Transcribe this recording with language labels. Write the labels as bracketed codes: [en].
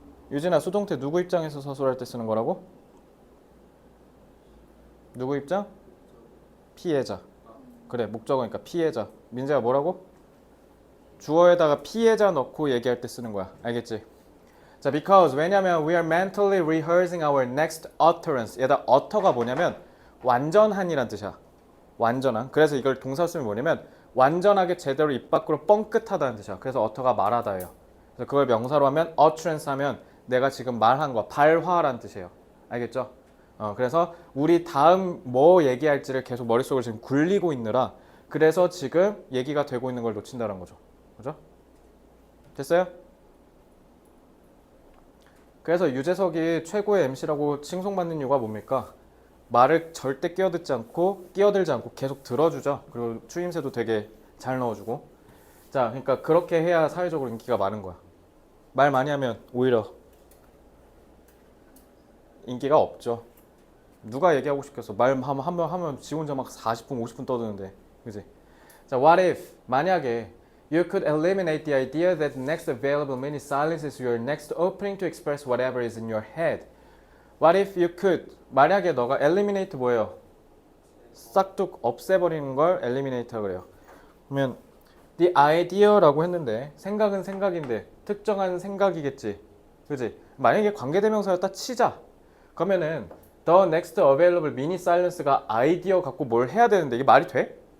[ko] 유진아, 수동태 누구 입장에서 서술할 때 쓰는 거라고? 누구 입장? 피해자. 그래, 목적어니까 피해자. 민재가 뭐라고? 주어에다가 피해자 넣고 얘기할 때 쓰는 거야. 알겠지? [en] 자, because [ko] 왜냐면 [en] we are mentally rehearsing our next utterance. [ko] 얘다 utter가 뭐냐면 완전한이란 뜻이야. 완전한. 그래서 이걸 동사 쓰면 뭐냐면 완전하게 제대로 입 밖으로 뻥끗하다는 뜻이야. 그래서 utter가 말하다예요. 그래서 그걸 명사로 하면 utterance 하면 내가 지금 말한 거, 발화란 뜻이에요. 알겠죠? 그래서 우리 다음 뭐 얘기할지를 계속 머릿속을 지금 굴리고 있느라 그래서 지금 얘기가 되고 있는 걸 놓친다는 거죠. 그죠? 됐어요? 그래서 유재석이 최고의 MC라고 칭송받는 이유가 뭡니까? 말을 절대 끼어들지 않고 계속 들어주죠. 그리고 추임새도 되게 잘 넣어주고. 자, 그러니까 그렇게 해야 사회적으로 인기가 많은 거야. 말 많이 하면 오히려 인기가 없죠. 누가 얘기하고 싶겠어? 말 한번 하면 지 혼자 막 40분, 50분 떠드는데. 그지? [en] 자, what if [ko] 만약에 [en] you could eliminate the idea that the next available mini silence is your next opening to express whatever is in your head. What if you could [ko] 만약에 너가 [en] eliminate [ko] 뭐예요? 싹둑 없애버리는 걸 eliminate라고 그래요. 그러면 the idea라고 했는데 생각은 생각인데 특정한 생각이겠지. 그지? 만약에 관계대명사였다 치자. 그러면은 [en] the next available mini silence [ko] 가 아이디어 갖고 뭘 해야 되는데 이게 말이 돼?